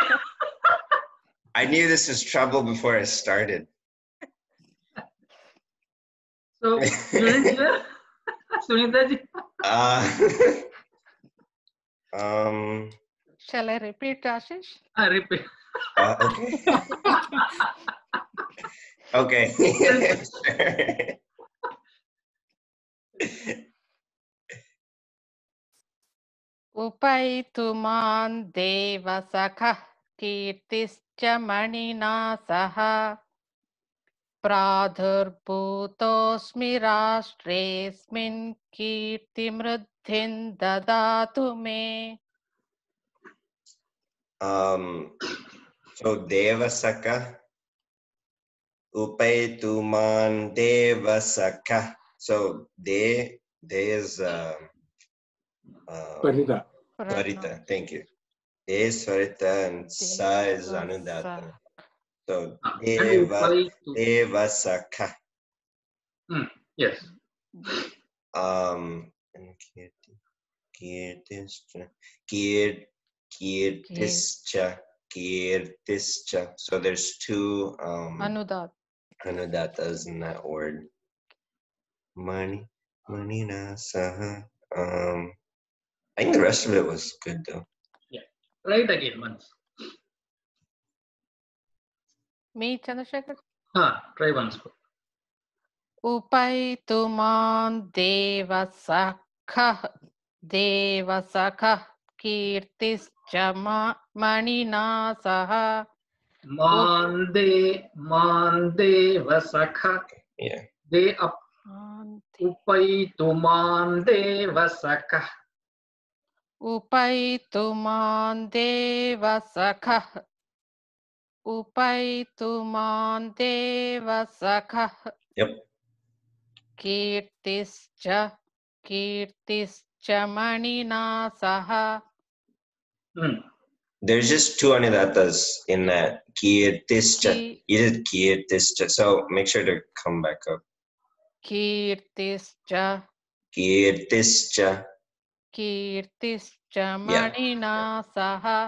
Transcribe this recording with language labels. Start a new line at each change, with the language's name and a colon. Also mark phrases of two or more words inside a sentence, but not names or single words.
English: I knew this was trouble before I started. So, you didn't hear? Sunita ji? Shall I repeat, Ashish? Repeat. Okay. Okay.
Sanskrit: उपैतु मां देव सखः कीर्तिश्च मणिना सह प्रादुर्भूतोऽस्मि राष्ट्रेऽस्मिन् कीर्तिमृद्धिं ददातु मे. So देवसख उपैतु मां देवसख.
English: So de is Parida. Svarita. Thank you. De Svarita and sa is Anudata. So And Upaitu. devasaka. Yes. And Kirtischa. So there's two anudatas in that word.
Sanskrit: मणिना सह.
English: I think the rest of it was good though. Yeah. Try it again once. Me, Chandrasekhar. Try once.
Sanskrit: उपैतु मां देवसख कीर्तिश्च मणिना सह. मां देवसख.
English: Yeah.
Sanskrit: De up. उपैतु मां देवसख. उपैतु मां देवसख. उपैतु मां देवसख.
English: Yep.
Sanskrit: कीर्तिश्च मणिना सह.
English: There's just two anudatas in that. Kirtischa. You did kirtischa. So make sure to come back up.
Sanskrit: कीर्तिश्च मणिना सह.